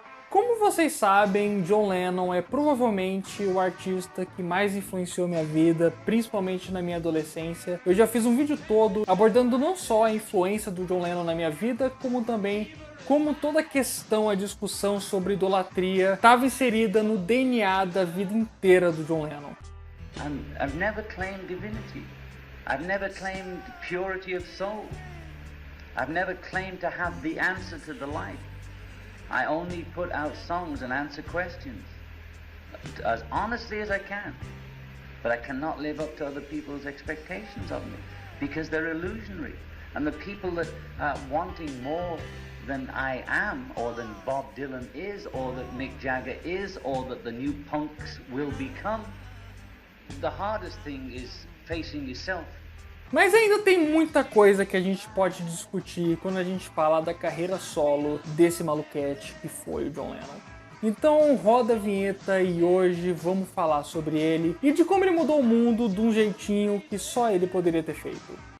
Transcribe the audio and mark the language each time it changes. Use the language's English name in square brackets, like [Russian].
[Portuguese] Como vocês sabem, John Lennon é provavelmente o artista que mais influenciou minha vida, principalmente na minha adolescência. Eu já fiz um vídeo todo abordando não só a influência do John Lennon na minha vida, como também como toda a questão, a discussão sobre idolatria estava inserida no DNA da vida inteira do John Lennon. [English] I've never claimed divinity. I've never claimed purity of soul. I've never claimed to have the answer to the life. I only put out songs and answer questions as honestly as I can. But I cannot live up to other people's expectations of me because they're illusionary. And the people that are wanting more than I am, or than Bob Dylan is, or that Mick Jagger is, or that the new punks will become, the hardest thing is facing yourself. [Portuguese] Mas ainda tem muita coisa que a gente pode discutir quando a gente fala da carreira solo desse maluquete que foi o John Lennon. Então roda a vinheta e hoje vamos falar sobre ele e de como ele mudou o mundo de um jeitinho que só ele poderia ter feito.